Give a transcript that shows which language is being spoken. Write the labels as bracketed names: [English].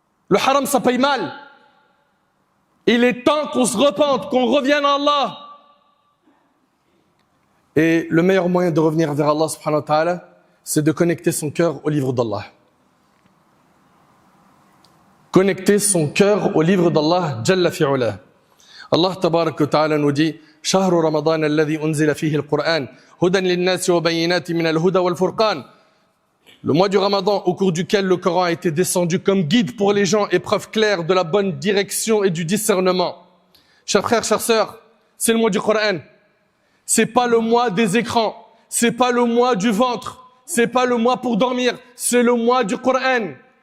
[French] Le haram, ça paye mal. Il est temps qu'on se repente, qu'on revienne à Allah. Et le meilleur moyen de revenir vers Allah subhanahu wa ta'ala, c'est de connecter son cœur au livre d'Allah. Connecter son cœur au livre d'Allah, Jalla fi'ula. [Arabic] Allah tabarak wa ta'ala [French] nous dit [Arabic] شهر رمضان الذي أنزل فيه القرآن هدى للناس وبينات من الهدى والفرقان. [French] Le mois du Ramadan au cours duquel le Coran a été descendu comme guide pour les gens et preuve claire de la bonne direction et du discernement. Chers frères, chères sœurs, c'est le mois du Coran. C'est pas le mois des écrans, c'est pas le mois du ventre, c'est pas le mois pour dormir, c'est le mois du Coran.